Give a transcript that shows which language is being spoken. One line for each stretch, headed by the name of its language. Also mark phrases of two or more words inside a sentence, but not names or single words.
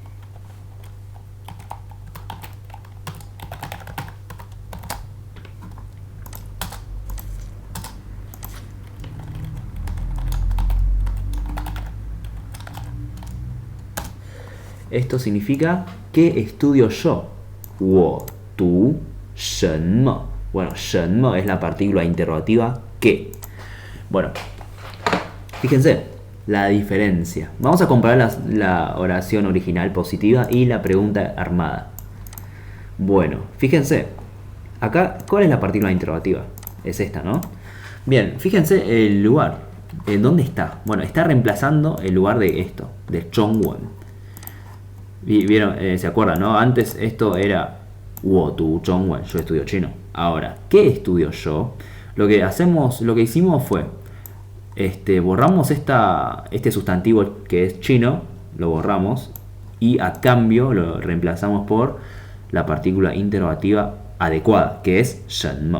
Spanish: Esto significa ¿qué estudio yo?
Chinese: 我读什么?
Spanish: Bueno, 什么 es la partícula interrogativa ¿qué? Bueno, fíjense la diferencia. Vamos a comparar la oración original positiva y la pregunta armada. Bueno, fíjense. Acá, ¿cuál es la partícula interrogativa? Es esta, ¿no? Bien, fíjense el lugar. ¿En dónde está? Bueno, está reemplazando el lugar de esto, de Zhongwen. ¿Vieron? ¿Se acuerdan, no? Antes esto era
Chinese: 我读中文,
Spanish: yo estudio chino. Ahora, ¿qué estudio yo? Lo que hicimos fue borramos este sustantivo que es chino, lo borramos y a cambio lo reemplazamos por la partícula interrogativa adecuada, que es 什么.